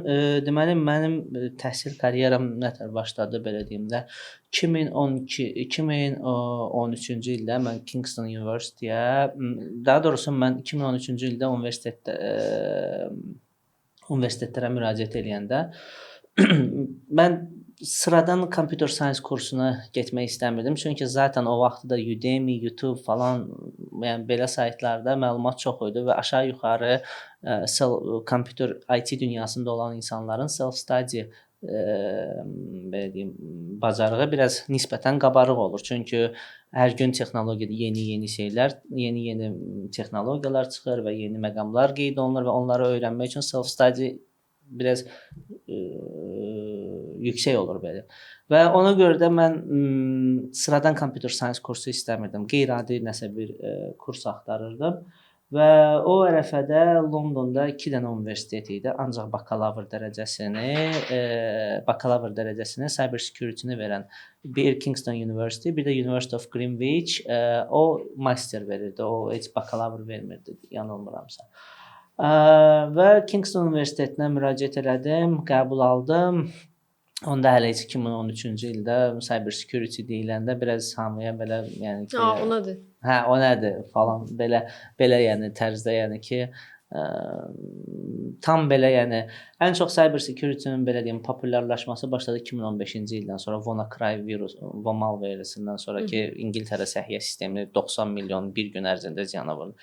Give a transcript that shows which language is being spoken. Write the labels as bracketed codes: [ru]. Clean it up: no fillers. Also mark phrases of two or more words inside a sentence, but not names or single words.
[az] Deməli mənim təhsil karyeram nətər başladı belə deyim də 2013-cü ildə mən Kingston University-yə, daha doğrusu mən 2013-cü ildə universitetlərə müraciət edəndə mən sıradan [en] computer science [az] kursuna getmək istəmirdim. Çünki zaten o vaxtda Udemy, YouTube falan, yəni belə saytlarda məlumat çox idi və aşağı-yuxarı [en] computer IT [az] dünyasında olan insanların self-study belə deyim, bacarığı biraz nisbətən qabarıq olur. Çünki hər gün texnologiyada yeni şeylər, yeni texnologiyalar çıxır və yeni məqamlar qeyd olunur və onları öyrənmək üçün self-study biraz yüksək olur belə. Və ona görə də mən sıradan [en] computer science [az] kursu istəmirdim. Qeyri-adi nəsə bir kurs axtarırdım. Və o ərəfədə Londonda 2 dənə universitet idi. Ancaq bakalavr dərəcəsini [en] cyber security- [az] ni verən bir Kingston University, bir də University of Greenwich, o master verirdi. O heç bakalavr vermirdi, yanılmıramsa. Və Kingston Universitetinə müraciət elədim, qəbul aldım. Onda hələ 2013-cü ildə [en] cyber security [az] deyiləndə biraz hamıya belə, yəni ki, o nədir? hə, o nədir falan belə yəni tərzdə, yəni ki, tam belə, yəni ən çox [en] cyber security- [az] nin belə deyim populyarlaşması başladı 2015-ci ildən sonra WannaCry malware-sindən sonra ki, İngiltərə səhiyyə sistemini 90 milyon bir gün ərzində ziyana vurdu.